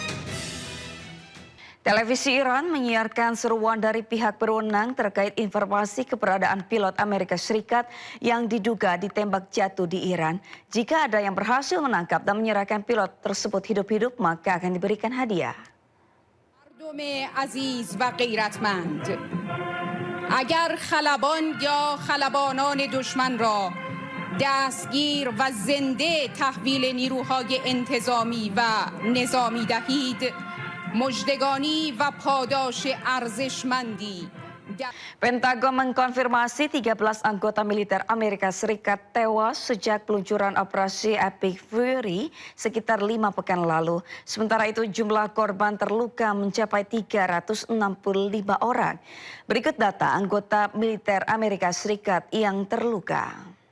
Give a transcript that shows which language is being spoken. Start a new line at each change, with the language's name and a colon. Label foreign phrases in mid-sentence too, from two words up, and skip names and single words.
Indonesian: Televisi Iran menyiarkan seruan dari pihak berwenang terkait informasi keberadaan pilot Amerika Serikat yang diduga ditembak jatuh di Iran. Jika ada yang berhasil menangkap dan menyerahkan pilot tersebut hidup-hidup, maka akan diberikan hadiah.
Persian: مردم عزیز و غیرتمند اگر خلبان یا خلبانان دشمن را دستگیر و زنده تحویل نیروهای انتظامی و نظامی دهید مژدگانی و پاداش ارزشمندی.
Indonesian: Pentagon mengkonfirmasi 13 anggota militer Amerika Serikat tewas sejak peluncuran operasi Epic Fury sekitar 5 pekan lalu. Sementara itu jumlah korban terluka mencapai 365 orang. Berikut data anggota militer Amerika Serikat yang terluka.